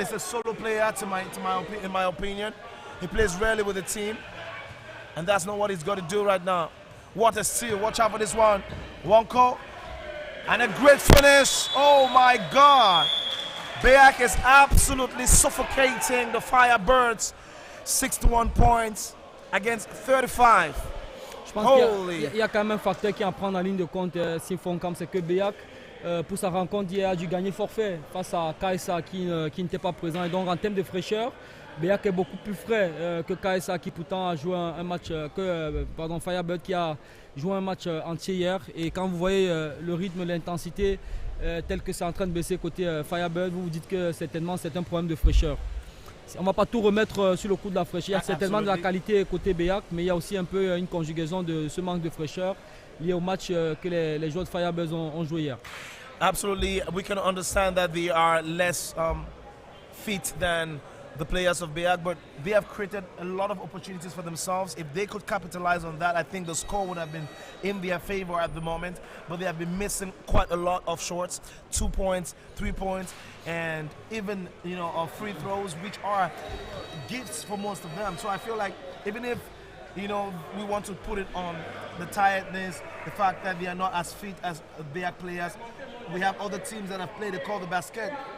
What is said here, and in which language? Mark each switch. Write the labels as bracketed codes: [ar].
[en] It's a solo player, in my opinion. He plays rarely with the team, and that's not what he's got to do right now. What a steal. Watch out for this one. Wanko. And a great finish. Oh my God. BEAC is absolutely suffocating the Firebirds. 61 points against 35. [fr] Je pense qu'il y a quand même un facteur qui en prend en ligne de compte s'ils font comme c'est que BEAC, pour sa rencontre hier, a dû gagner forfait face à KSA qui n'était pas présent. Et donc en termes de fraîcheur, BEAC est beaucoup plus frais que KSA qui pourtant a joué un match, Firebird qui a joué un match entier hier. Et quand vous voyez le rythme, l'intensité tel que c'est en train de baisser côté Firebird, vous vous dites que certainement c'est un problème de fraîcheur. On ne va pas tout remettre sur le coup de la fraîcheur. Il y a certainement de la qualité côté BEAC, mais il y a aussi un peu une conjugaison de ce manque de fraîcheur lié au match que les joueurs de Firebirds ont joué hier. [en] Absolutely, we can understand that they are less fit than the players of BEAC, but they have created a lot of opportunities for themselves. If they could capitalize on that, I think the score would have been in their favor at the moment, but they have been missing quite a lot of shots, 2 points, 3 points, and even, free throws, which are gifts for most of them. So I feel like even if, we want to put it on the tiredness, the fact that they are not as fit as BEAC players, we have other teams that have played the call the basket.